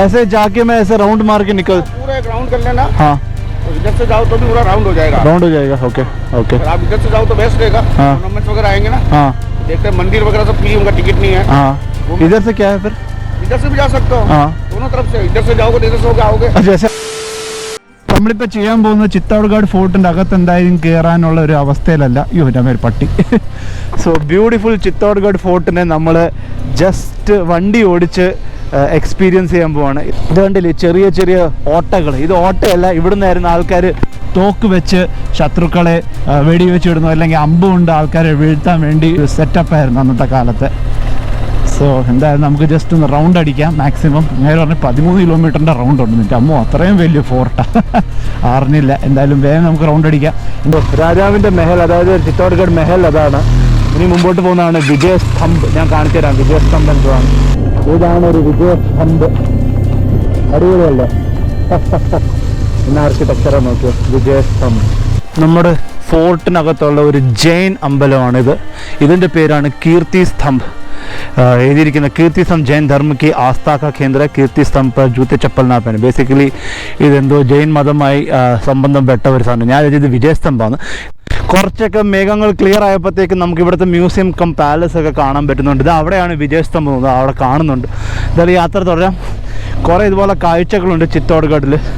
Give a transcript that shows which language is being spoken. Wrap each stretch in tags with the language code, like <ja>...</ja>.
<hi>ऐसे जाके मैं ऐसे राउंड मार के निकल पूरा एक राउंड कर लेना. हाँ तो इधर से जाओ तो भी पूरा राउंड हो जाएगा. राउंड हो जाएगा. ओके. आप इधर से जाओ तो बेस्ट रहेगा. हाँ. टूर्नामेंट वगैरह आएंगे ना. हाँ. देखते हैं मंदिर वगैरह सब फ्री, उनका टिकट नहीं है. हाँ. इधर से क्या है फिर? इधर से भी जा सकते हो. हाँ. दोनों तरफ से. इधर से जाओगे तो इधर से होके आओगे.</hi> <ml>जैसे നമ്മളിപ്പോൾ ചെയ്യാൻ പോകുന്നത് ചിത്തോഡ്ഗഡ് ഫോർട്ടിൻ്റെ അകത്ത് എന്തായാലും കയറാനുള്ള ഒരു അവസ്ഥയിലല്ല. ഒരു പട്ടി. സോ ബ്യൂട്ടിഫുൾ ചിത്തോഡ്ഗഡ് ഫോർട്ടിനെ നമ്മൾ ജസ്റ്റ് വണ്ടി ഓടിച്ച് എക്സ്പീരിയൻസ് ചെയ്യാൻ പോവാണ്. ഇത് കണ്ടില്ലേ, ചെറിയ ചെറിയ ഓട്ടകൾ. ഇത് ഓട്ടയല്ല, ഇവിടെ നിന്നായിരുന്നു ആൾക്കാർ തോക്ക് വെച്ച് ശത്രുക്കളെ വെടിവെച്ച് വിടുന്നു, അല്ലെങ്കിൽ അമ്പ് കൊണ്ട് ആൾക്കാരെ വീഴ്ത്താൻ വേണ്ടി സെറ്റപ്പായിരുന്നു അന്നത്തെ കാലത്ത്. സോ എന്തായാലും നമുക്ക് ജസ്റ്റ് ഒന്ന് റൗണ്ട് അടിക്കാം മാക്സിമം. നേരെ പറഞ്ഞാൽ 13 കിലോമീറ്ററിൻ്റെ റൗണ്ട് ഉണ്ട്. നിൻ്റെ അമ്മോ, അത്രയും വലിയ ഫോർട്ടാണ്, അറിഞ്ഞില്ല. എന്തായാലും വേഗം നമുക്ക് റൗണ്ട് അടിക്കാം. രാജാവിൻ്റെ മെഹൽ, അതായത് ചിത്തോഡ്ഗഡ് മെഹൽ അതാണ്. ഇനി മുമ്പോട്ട് പോകുന്നതാണ് വിജയസ്തംഭ്. ഞാൻ കാണിച്ചു തരാം വിജയസ്തംഭ് എന്താണ്. ഇതാണ് ഒരു വിജയസ്തംഭ്. അടിപൊളിയല്ലേ? പിന്നെ ആർക്കിടെക്ചറെ നോക്കിയോ, വിജയസ്തംഭ്. നമ്മുടെ ഫോർട്ടിനകത്തുള്ള ഒരു ജൈൻ അമ്പലമാണിത്. ഇതിൻ്റെ പേരാണ് കീർത്തി സ്തംഭ്.</ml> <hi>എഴുതിയിരിക്കുന്ന കീർത്തി സ്തംഭ് ജൈൻ ധർമ്മ की आस्था का केंद्र कीर्ति स्तंभ पर जूते चप्पल ना पहने.</hi> <ml>ബേസിക്കലി ഇതെന്തോ ജൈൻ മതമായി സംബന്ധപ്പെട്ട ഒരു സാധനം. ഞാൻ ഇത് വിജയസ്തംഭാണ്. കുറച്ചൊക്കെ മേഘങ്ങൾ ക്ലിയർ ആയപ്പോഴത്തേക്കും നമുക്ക് ഇവിടുത്തെ മ്യൂസിയം കം പാലസ് ഒക്കെ കാണാൻ പറ്റുന്നുണ്ട്. ഇത് അവിടെയാണ് വിജയസ്തംഭം, അവിടെ കാണുന്നുണ്ട്. എന്തായാലും യാത്ര തുടരാം. കുറേ ഇതുപോലെ കാഴ്ചകളുണ്ട് ചിത്തോഡ്ഗഡിൽ.</ml>